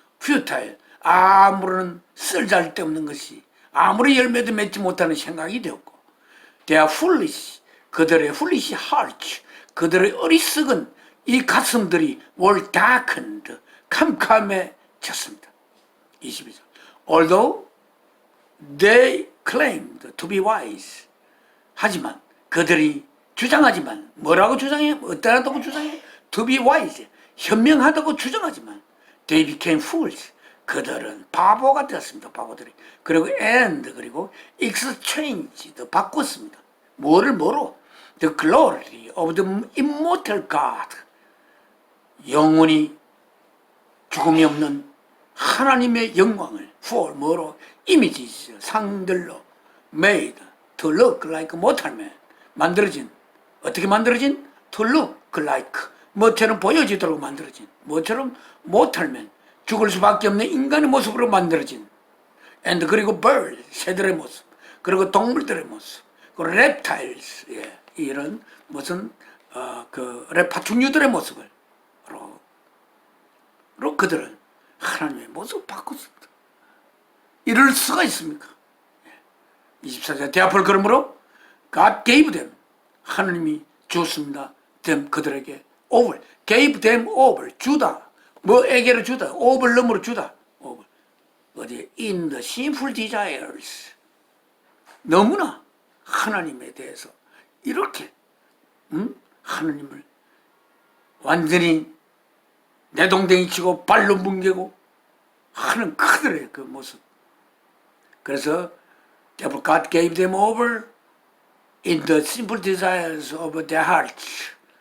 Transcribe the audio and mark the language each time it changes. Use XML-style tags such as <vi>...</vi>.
<ko>퓨타일, 아무런 쓸잘데없는 것이, 아무리 열매도 맺지 못하는 생각이 되었고,</ko> <en>they are foolish,</en> <ko>그들의</ko> <en>foolish hearts,</en> <ko>그들의 어리석은 이 가슴들이</ko> <en>were darkened,</en> <ko>캄캄해졌습니다. 22절.</ko> <en>Although they claimed to be wise.</en> <ko>하지만 그들이 주장하지만 뭐라고 주장해? 어떠하다고 주장해?</ko> <en>To be wise.</en> <ko>현명하다고 주장하지만</ko> <en>they became fools.</en> <ko>그들은 바보가 되었습니다. 바보들이. 그리고 그리고 exchanged. 바꿨습니다. 뭐로?</ko> <en>The glory of the immortal God.</en> <ko>영원히 죽음이 없는 하나님의 영광을</ko> <en>for</en> <ko>뭐로?</ko> <en>images,</en> <ko>상들로</ko> <en>made to look like mortal man.</en> <ko>만들어진, 어떻게 만들어진?</ko> <en>to look like,</en> <ko>뭐처럼 보여지도록 만들어진, 뭐처럼</ko> <en>mortal man,</en> <ko>죽을 수밖에 없는 인간의 모습으로 만들어진, and 그리고 bird, 새들의 모습, 그리고 동물들의 모습, 그리고 reptiles, 예, 이런 무슨 그 파충류들의 모습을 그들은 하나님의 모습을 바꿨습니다. 이럴 수가 있습니까? 24절. 대합을 그러므로</ko> <en>God gave them,</en> <ko>하나님이 주었습니다. them, 그들에게 over,</ko> <en>gave them over,</en> <ko>주다. 뭐에게로 주다.</ko> <en>over</en> <ko>넘으로 주다. over. 어디?</ko> <en>in the sinful desires.</en> <ko>너무나 하나님에 대해서 이렇게 하나님을 완전히 내동댕이 치고 발로 뭉개고 하는 그들의 그 모습. 그래서</ko> <en>God gave them over in the simple desires of their hearts.</en>